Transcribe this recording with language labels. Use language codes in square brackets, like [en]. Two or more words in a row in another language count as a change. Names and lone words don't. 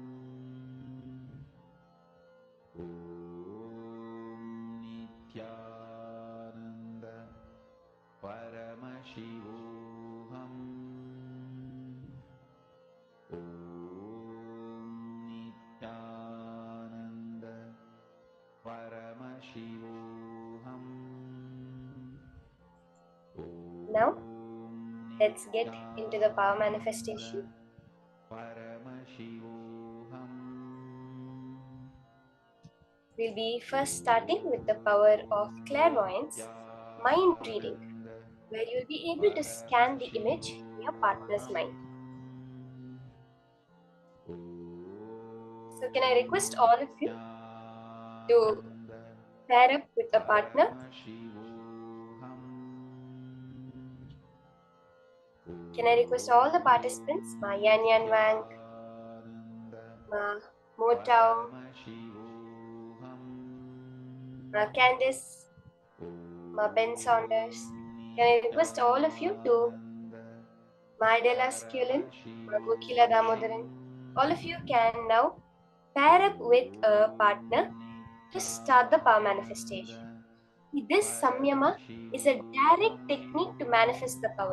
[sa] ॐ नित्यानन्द परमशिवोहम्. ॐ नित्यानन्द परमशिवोहम्. [en] Now, let's get into the power manifestation. Paramashivoham. We'll be first starting with the power of clairvoyance, mind reading, where you'll be able to scan the image in your partner's mind. So can I request all of you to pair up with a partner? Can I request all the participants, Ma Yan Yan Wang, Ma Mo Tao, Ma Candice, Ma Ben Saunders. Can I request all of you to Ma Adela Skulin, Ma Gokila Damodaran. All of you can now pair up with a partner to start the power manifestation. This samyama is a direct technique to manifest the power.